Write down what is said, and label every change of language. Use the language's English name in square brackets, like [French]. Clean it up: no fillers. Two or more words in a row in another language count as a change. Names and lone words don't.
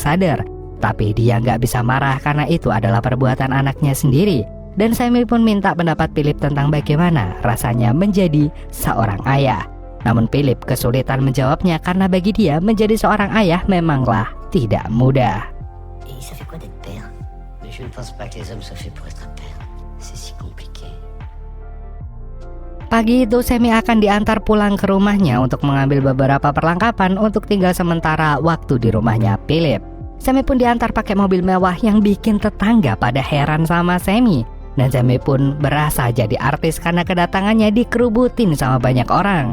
[Indonesian] Tapi dia nggak bisa marah karena itu adalah perbuatan anaknya sendiri. Dan Sammy pun minta pendapat Philip tentang bagaimana rasanya menjadi seorang ayah. Namun Philip kesulitan menjawabnya karena bagi dia menjadi seorang ayah memanglah tidak mudah. [French] Et ça fait quoi d'être père? Mais je ne pense pas que les hommes soient faits pour être pères. C'est si compliqué. [Indonesian] Pagi itu Sammy akan diantar pulang ke rumahnya untuk mengambil beberapa perlengkapan untuk tinggal sementara waktu di rumahnya Philip. Sammy pun diantar pakai mobil mewah yang bikin tetangga pada heran sama Sammy. Dan Sammy pun berasa jadi artis karena kedatangannya dikerubutin sama banyak orang.